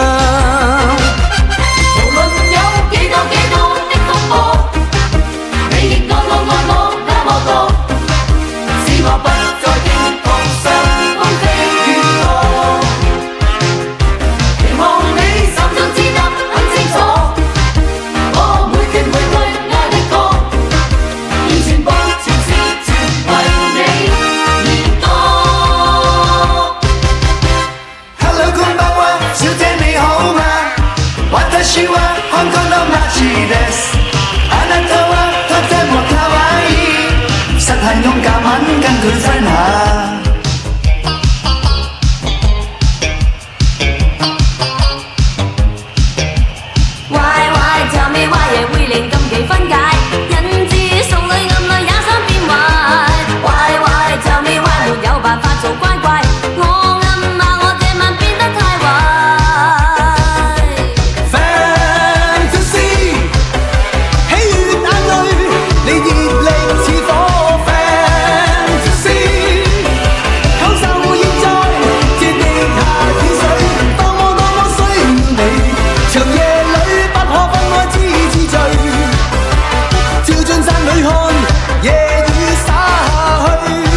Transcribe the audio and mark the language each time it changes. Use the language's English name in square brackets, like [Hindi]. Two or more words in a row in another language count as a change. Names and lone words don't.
[Cantonese] 無論有幾多的風波，你亦愛我那麼多，使我不再驚彷上風飛雨落。期望你心中知得很清楚，我每句愛的歌，要全部全是全為你而歌。 [Japanese] Hello，こんばんは， [Cantonese] 小姐你好嗎？ [Japanese] 私は香港の街です。あなたはとても可愛い。 [Cantonese] 實係勇敢肯跟佢分享。 [English] Tell me why [Cantonese] 嘢會令禁忌分解，人質送女暗女也想變壞。 [English] Tell me why [Cantonese] 沒有辦法做乖乖，我暗罵我這晚變得太壞。 Fantasy， 喜悅眼淚，你熱力似火。Fantasy， 享受現在，接力下雨水，多麼需要你，長夜裏不可分開知醉，照進山裏看，夜雨灑去。